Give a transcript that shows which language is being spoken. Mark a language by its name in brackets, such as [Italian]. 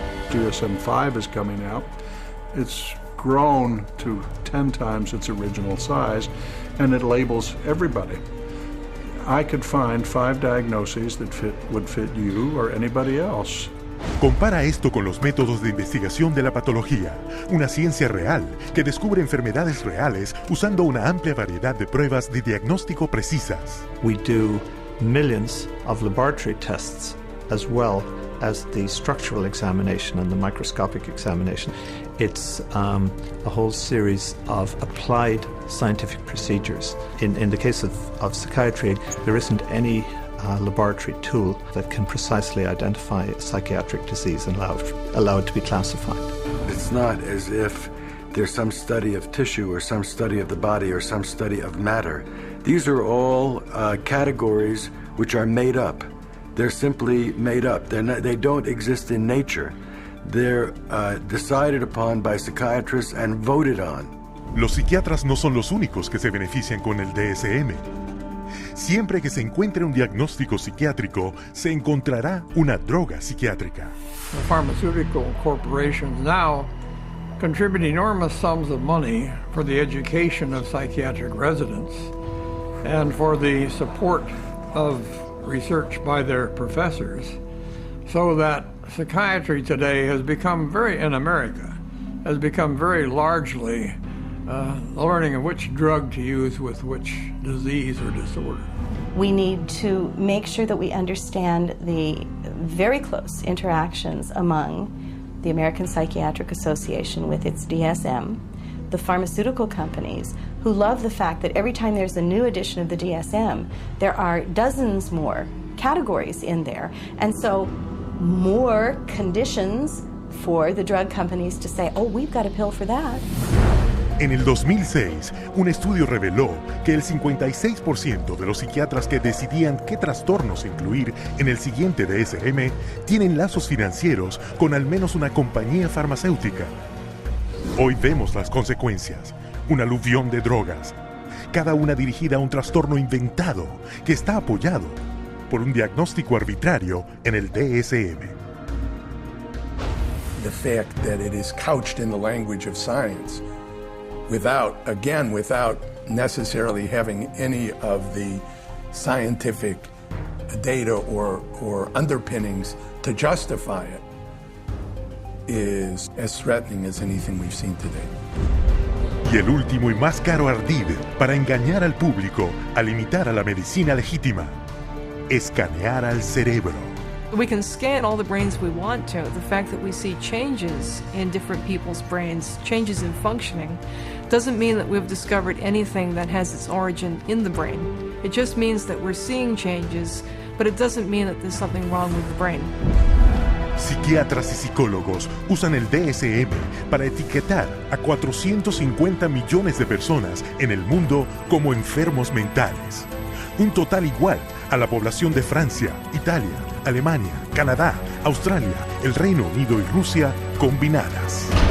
[English] DSM-5 is coming out. It's grown to 10 times its original size, and it labels everybody. I could find 5 diagnoses that would fit you or anybody else. [Spanish] Compara esto con los métodos de investigación de la patología, una ciencia real que descubre enfermedades reales usando una amplia variedad de pruebas de diagnóstico precisas. [English] We do millions of laboratory tests as well as the structural examination and the microscopic examination. It's a whole series of applied scientific procedures. In the case of psychiatry, there isn't any laboratory tool that can precisely identify a psychiatric disease and allow it to be classified. It's not as if there's some study of tissue or some study of the body or some study of matter. These are all categories which are made up. They're simply made up. They don't exist in nature. They're decided upon by psychiatrists and voted on. [Spanish] Los psiquiatras no son los únicos que se benefician con el DSM. Siempre que se encuentre un diagnóstico psiquiátrico, se encontrará una droga psiquiátrica. [English] The pharmaceutical corporations now contribute enormous sums of money for the education of psychiatric residents and for the support of research by their professors. So that psychiatry today has become in America, has become very largely learning which drug to use with which disease or disorder. We need to make sure that we understand the very close interactions among the American Psychiatric Association with its DSM, the pharmaceutical companies, who love the fact that every time there's a new edition of the DSM, there are dozens more categories in there, and so more conditions for the drug companies to say, oh, we've got a pill for that. [Spanish] En el 2006, un estudio reveló que el 56% de los psiquiatras que decidían qué trastornos incluir en el siguiente DSM tienen lazos financieros con al menos una compañía farmacéutica. Hoy vemos las consecuencias, un aluvión de drogas, cada una dirigida a un trastorno inventado que está apoyado por un diagnóstico arbitrario en el DSM. [English] The fact that it is couched in the language of science without necessarily having any of the scientific data or underpinnings to justify it is as threatening as anything we've seen today. [Spanish] Y el último y más caro ardid para engañar al público al imitar a la medicina legítima: escanear al cerebro. [English] We can scan all the brains we want to. The fact that we see changes in different people's brains, changes in functioning, doesn't mean that we've discovered anything that has its origin in the brain. It just means that we're seeing changes, but it doesn't mean that there's something wrong with the brain. [Spanish] Psiquiatras y psicólogos usan el DSM para etiquetar a 450 millones de personas en el mundo como enfermos mentales. Un total igual a la población de Francia, Italia, Alemania, Canadá, Australia, el Reino Unido y Rusia combinadas.